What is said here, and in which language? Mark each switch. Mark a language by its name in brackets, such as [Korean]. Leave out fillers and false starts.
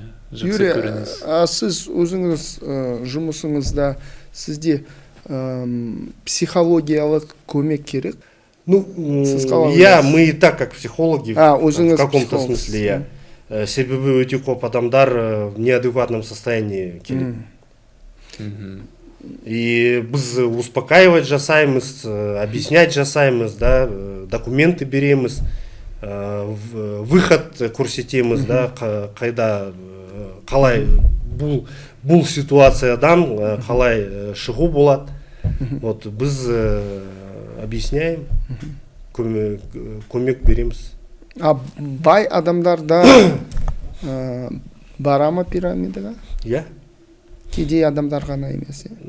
[Kazakh] Юрий, сіз өзіңіз жұмысыңызда сізде психологиялық көмек керек? [Russian] Мы и так как психологи в каком-то смысле. [Kazakh] Себебі өте көп адамдар в неадекватном состоянии келеді. И біз успокаивать жасаймыз, объяснять жасаймыз, да, документы береміз, выход көрсетеміз, да, қайда қалай бұл ситуациядан қалай шығу болады. Вот біз объясняем, көмек береміз. А бай адамдарда бара ма пирамидаға? Кедей адамдар ғана емес.